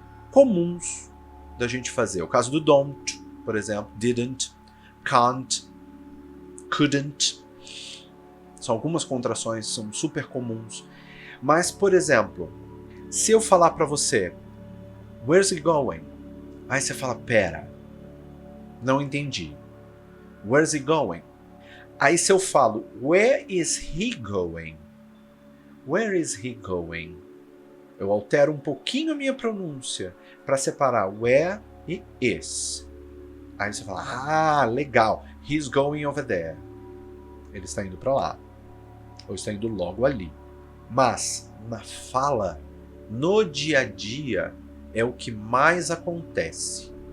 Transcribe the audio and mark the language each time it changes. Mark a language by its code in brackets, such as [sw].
[pt] Comuns da gente fazer. O caso do don't, por exemplo, didn't, can't, couldn't. São algumas contrações, são super comuns. Mas, por exemplo, se eu falar para você, [en] where's he going? [pt] Aí você fala, pera, não entendi. [en] Where's he going? [pt] Aí se eu falo, [en] where is he going? Where is he going? [pt] Eu altero um pouquinho a minha pronúncia para separar where e is. Aí você fala, legal, [en] he's going over there. [pt] Ele está indo para lá. Ou está indo logo ali. Mas, na fala, no dia a dia, é o que mais acontece.